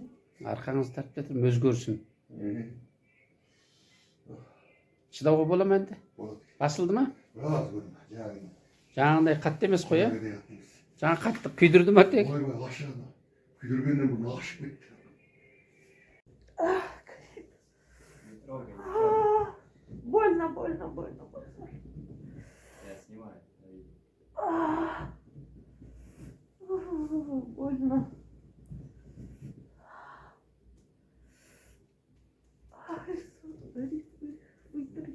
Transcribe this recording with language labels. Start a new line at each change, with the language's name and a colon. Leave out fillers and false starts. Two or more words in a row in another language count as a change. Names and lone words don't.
Kazakh: Арқаңызды тартып жатырмын, өзгерсін. Шыдауға бола ма енді? Болады. Басылды ма? Біраз көрдім. Жаңағы. Жаңағындай қатты емес қой, иә? Көбірек емес. Жаңа қатты күйдірді ма тек? Ойбай ашығына. Күйдіргеннен бұрын ашып кетті.
Russian: Больно, больно, больно, больно. Я снимаю. Больно. Ай, смотри, вытри.